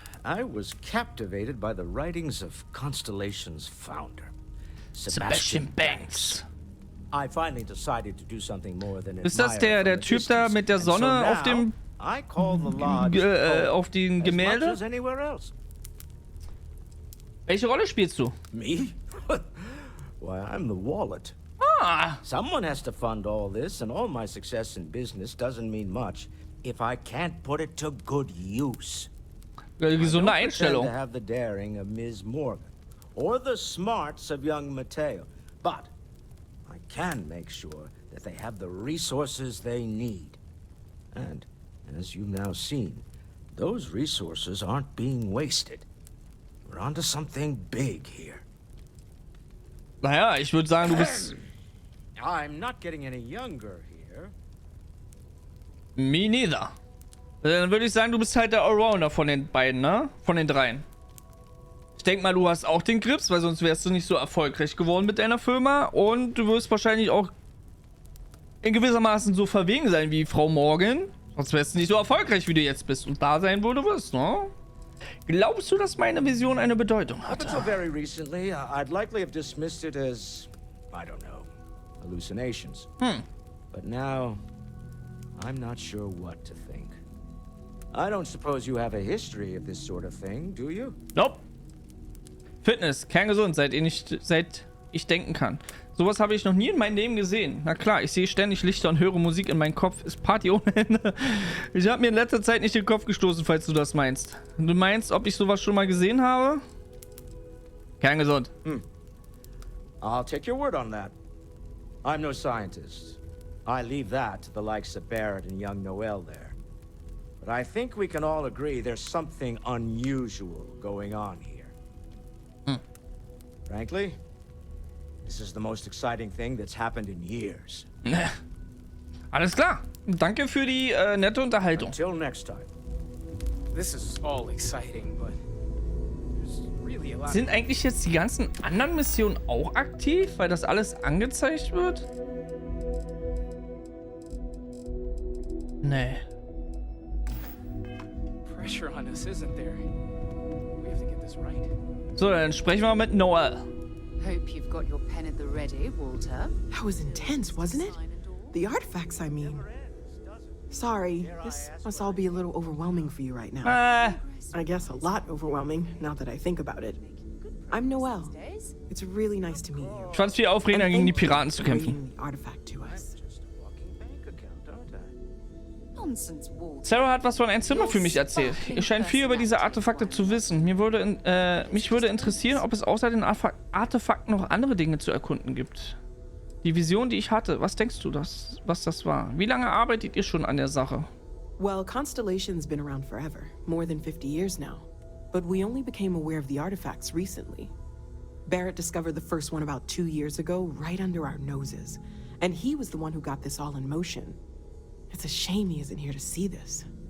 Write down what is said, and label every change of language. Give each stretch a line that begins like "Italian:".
English: I was captivated by the writings of Constellation's founder, Sebastian Banks. I finally decided to do something more than
German: Ist das der Typ da mit der Sonne auf dem auf den Gemälde? Welche Rolle spielst du?
English: Me? Why, I'm the wallet. Someone has to fund all this, and all my success in business doesn't mean much if I can't put it to good use.
German: Gesunde Einstellung.
English: I don't have the daring of Ms. Morgan or the smarts of young Mateo, but I can make sure that they have the resources they need. And as you've now seen, those resources aren't being wasted. We're onto something big here.
German: Naja, ich würde sagen, du bist...
English: I'm not getting any younger here. Me neither.
German: Dann würde ich sagen, du bist halt der Allrounder von den beiden, ne? Von den dreien. Ich denke mal, du hast auch den Grips, weil sonst wärst du nicht so erfolgreich geworden mit deiner Firma. Und du wirst wahrscheinlich auch in gewissermaßen so verwegen sein wie Frau Morgan. Sonst wärst du nicht so erfolgreich, wie du jetzt bist. Und da sein, wo du wirst, ne? Glaubst du, dass meine Vision eine Bedeutung
English: Up
German: hatte?
English: until very recently, I'd likely have dismissed it as, I don't know, hallucinations. But now, I'm not sure what to think. I don't suppose you have a history of this sort of thing, do you? Nope.
German: Fitness, kerngesund, seit ich denken kann. Sowas habe ich noch nie in meinem Leben gesehen. Na klar, ich sehe ständig Lichter und höre Musik in meinem Kopf. Ist Party ohne Ende. Ich habe mir in letzter Zeit nicht den Kopf gestoßen, falls du das meinst. Du meinst, ob ich sowas schon mal gesehen habe? Kerngesund.
English: I'll take your word on that. I'm no scientist. I leave that to the likes of Barrett and young Noel there. But I think we can all agree there's something unusual going on here. Frankly, this is the most exciting thing that's happened in years.
German: Alles klar. Danke für die nette Unterhaltung.
English: Until next time. This is all exciting, but there's really a lot.
German: Sind eigentlich jetzt die ganzen anderen Missionen auch aktiv, weil das alles angezeigt wird? Nee.
English: Pressure on us, isn't there? We have to get this right.
German: So, dann sprechen wir mit Noel.
English: Hope you've got your pen at the ready, Walter. That was intense, wasn't it? The artifacts, I mean. Sorry, this must all be a little overwhelming for you right now. I guess a lot overwhelming, now that I think about it. I'm Noel. It's really nice to meet you.
German: Ich fand's viel aufregender, gegen die Piraten zu kämpfen.
English: Bringing the artifact to us. Nonsense, Walter.
German: Sarah hat was von einem Zimmer für mich erzählt. Ihr scheint viel über diese Artefakte zu wissen. Mich würde interessieren, ob es außer den Artefakten noch andere Dinge zu erkunden gibt. Die Vision, die ich hatte, was denkst du, was das war? Wie lange arbeitet ihr schon an der Sache?
English: Well, Constellation's been around forever, more than 50 years now. But we only became aware of the artifacts recently. Barrett discovered the first one about 2 years ago, right under our noses. And he was the one who got this all in motion. It's a shame he isn't here to see this.